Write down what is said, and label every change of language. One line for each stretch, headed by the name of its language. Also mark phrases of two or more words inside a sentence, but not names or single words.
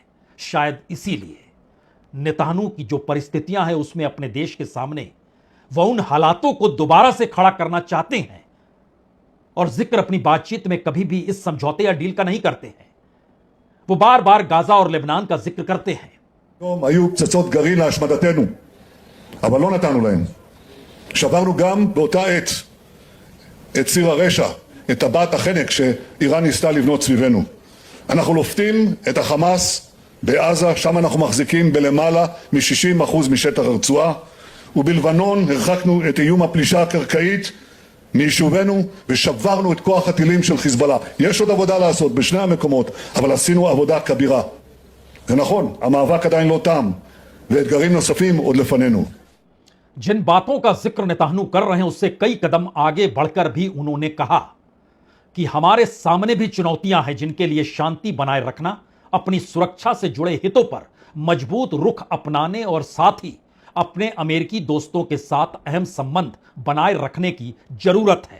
Hindi: शायद इसीलिए नेतन्याहू की जो परिस्थितियां हैं उसमें अपने देश के सामने वह उन हालातों को दोबारा से खड़ा करना चाहते हैं और जिक्र अपनी बातचीत में कभी भी इस समझौते या डील का नहीं करते हैं। वो बार बार गाजा और लेबनान का जिक्र करते हैं।
Hebrew: היום היו פצצות גרעין להשמדתנו, אבל לא נתנו להם. שברנו גם באותה עת את ציר הרשע, את טבעת החנק שאיראן ניסתה לבנות סביבנו. אנחנו לופתים את החמאס בעזה, שם אנחנו מחזיקים בלמעלה מ-60% משטח הרצועה, ובלבנון הרחקנו את איום הפלישה הקרקעית מיישובנו ושברנו את כוח הטילים של חיזבאללה. יש עוד עבודה לעשות בשני המקומות, אבל עשינו עבודה כבירה. זה נכון, המאבק עדיין לא תם, ואתגרים נוספים עוד לפנינו.
Hindi: जिन बातों का जिक्र नेतन्याहू कर रहे हैं उससे कई कदम आगे बढ़कर भी उन्होंने कहा कि हमारे सामने भी चुनौतियां हैं जिनके लिए शांति बनाए रखना, अपनी सुरक्षा से जुड़े हितों पर मजबूत रुख अपनाने और साथ ही अपने अमेरिकी दोस्तों के साथ अहम संबंध बनाए रखने की जरूरत है।